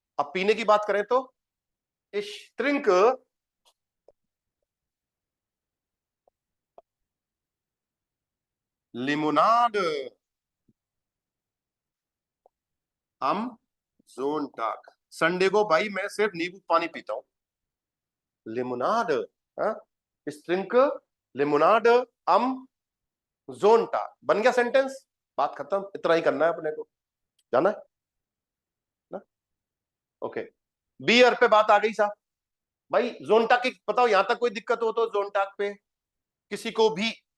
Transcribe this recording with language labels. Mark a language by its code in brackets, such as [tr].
[hi] अब पीने की बात करें तो [de] ich trinke Limonade am Sonntag। [hi] Sunday को भाई मैं सिर्फ नींबू पानी पीता हूं। [de] लिमोनाड, ich trinke Limonade am Sonntag। [hi] बन गया सेंटेंस, बात खत्म। इतना ही करना है अपने को, जाना है ना। ओके, बियर पे बात आ गई साहब। भाई जोनटाक की बताओ, यहां तक कोई दिक्कत हो तो जोनटाक पे किसी को भी?